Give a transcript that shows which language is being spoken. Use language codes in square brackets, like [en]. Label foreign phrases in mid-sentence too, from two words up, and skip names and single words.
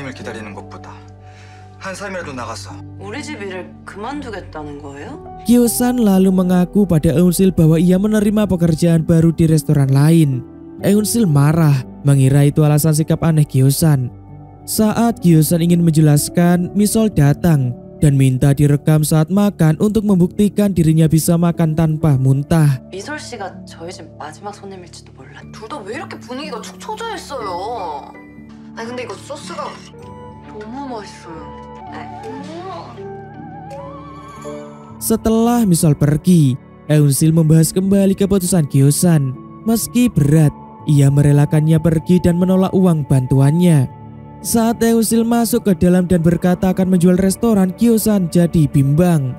[id] Kyo-san lalu mengaku pada Eunsil bahwa ia menerima pekerjaan baru di restoran lain. Eunsil marah, mengira itu alasan sikap aneh Kyo-san. Saat Kyo-san ingin menjelaskan, Misol datang dan minta direkam saat makan untuk membuktikan dirinya bisa makan tanpa muntah. [ko] 미솔 씨가 저희 집 마지막 손님일지도 몰라. 둘 다 왜 이렇게 분위기가 축 처져 있어요? 아니 근데 이거 소스가 너무 맛있어요. [id] Setelah Misol pergi, Eunsil membahas kembali keputusan Kyo-san. Meski berat, ia merelakannya pergi dan menolak uang bantuannya. Saat Eunsil masuk ke dalam dan berkata akan menjual restoran, Kyo-san jadi bimbang.